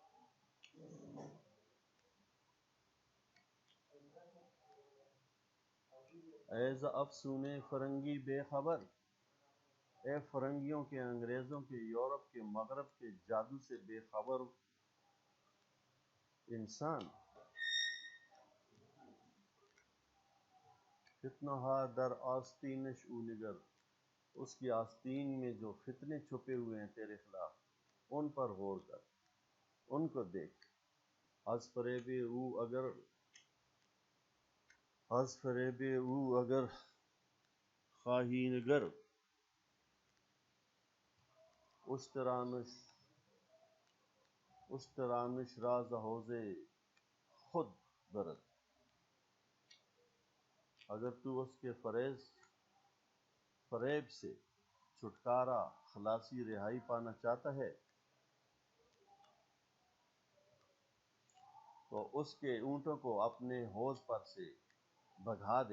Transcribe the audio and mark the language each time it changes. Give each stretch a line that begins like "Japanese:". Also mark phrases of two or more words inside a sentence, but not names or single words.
Persian: اے ز افسون فرنگی بے خبر،
Urdu: اے فرنگیوں کے، انگریزوں کے، یورپ کے، مغرب کے جادو سے بے خبر انسان.
Persian: فتنہ ہا در آستینش او نگر،
Urdu: اس کی آستین میں جو فتنے چھپے ہوئے ہیں تیرے خلاف، ان پر غور کر، ان کو دیکھ.
Persian: از فریب او اگر خواہی نگر، اشترانش راز حوض خود برد.
Urdu: اگر تو اس کے فریب سے چھٹکارا، خلاصی، رہائی پانا چاہتا ہے، تو اس کے اونٹوں کو اپنے حوض پر سے بھگا دے.